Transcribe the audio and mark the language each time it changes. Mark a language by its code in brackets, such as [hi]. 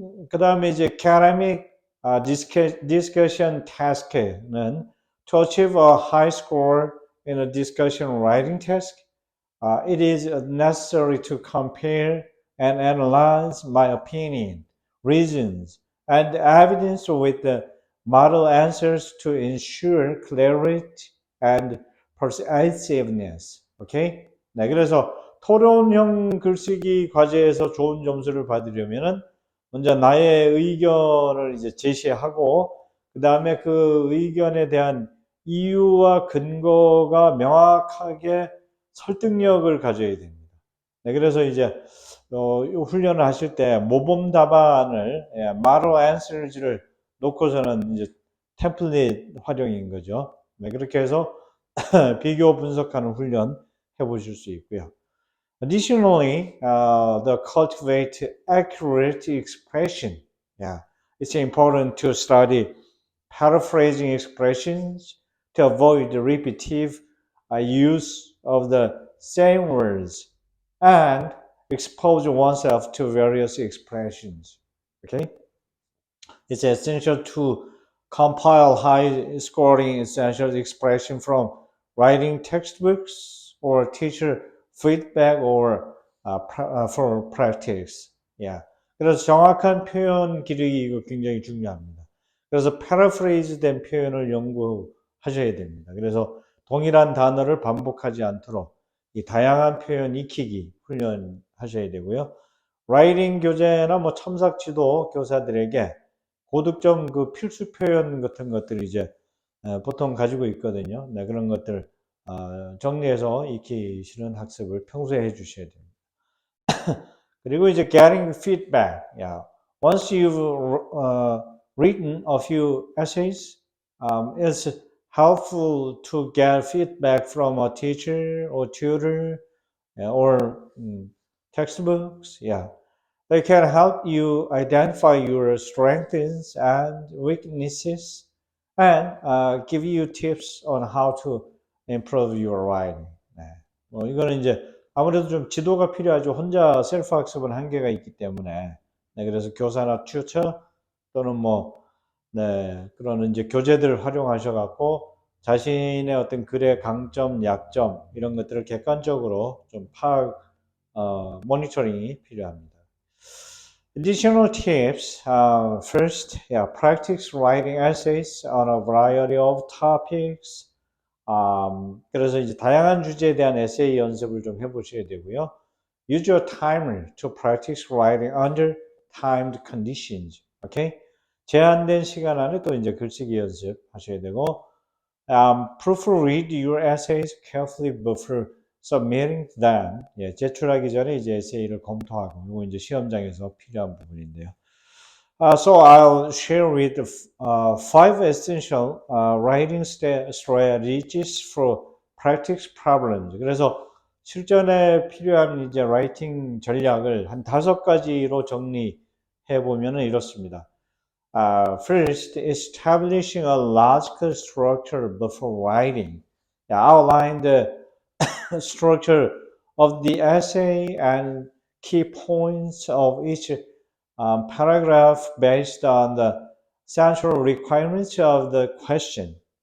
[ko] 그 다음에 이제 [en] academic discussion task는 to achieve a high score in a discussion writing task, it is necessary to compare and analyze my opinion, reasons, and evidence with the model answers to ensure clarity and persuasiveness. Okay? [ko] 네, 그래서 토론형 글쓰기 과제에서 좋은 점수를 받으려면은 먼저 나의 의견을 이제 제시하고 그 다음에 그 의견에 대한 이유와 근거가 명확하게 설득력을 가져야 됩니다. 네, 그래서 이제 훈련을 하실 때 모범 답안을 model answers를 놓고서는 이제 템플릿 활용인 거죠. 네, 그렇게 해서 비교 분석하는 훈련 해보실 수 있고요. [en] Additionally, the cultivate accurate expression. Yeah, it's important to study paraphrasing expressions to avoid the repetitive use of the same words and expose oneself to various expressions. Okay, it's essential to compile high-scoring essential expression from writing textbooks or teacher feedback or for practice. Yeah. [ko] 그래서 정확한 표현 기르기 이거 굉장히 중요합니다. 그래서 paraphrase 된 표현을 연구하셔야 됩니다. 그래서 동일한 단어를 반복하지 않도록 이 다양한 표현 익히기 훈련하셔야 되고요. 라이팅 교재나 뭐 첨삭지도 교사들에게 고득점 그 필수 표현 같은 것들 이제 보통 가지고 있거든요. 네, 그런 것들 정리해서 익히시는 학습을 평소에 해주셔야 됩니다. 그리고 이제 [en] getting feedback. Yeah. Once you've written a few essays, it's helpful to get feedback from a teacher or tutor or textbooks. Yeah. They can help you identify your strengths and weaknesses and give you tips on how to improve your writing. [ko] 네. 뭐 이거는 이제 아무래도 좀 지도가 필요하죠. 혼자 셀프 학습은 한계가 있기 때문에. 네, 그래서 교사나 튜터 또는 뭐 네, 그런 이제 교재들을 활용하셔 갖고 자신의 어떤 글의 강점, 약점 이런 것들을 객관적으로 좀 파악 모니터링이 필요합니다. [en] Additional tips. First, practice writing essays on a variety of topics. [ko] 그래서 이제 다양한 주제에 대한 에세이 연습을 좀 해보셔야 되고요. [en] Use your timer to practice writing under timed conditions. Okay? [ko] 제한된 시간 안에 또 이제 글쓰기 연습하셔야 되고, [en] proofread your essays carefully before submitting them. [ko] 예, 제출하기 전에 이제 에세이를 검토하고, 이거 이제 시험장에서 필요한 부분인데요. [en] So I'll share with five essential writing strategies for practice problems. [ko] 그래서 실전에 필요한 이제 라이팅 전략을 한 5가지로 정리해 보면은 이렇습니다. [en] First, establishing a logical structure before writing. Outline the structure of the essay and key points of each paragraph based on the central requirements of the question.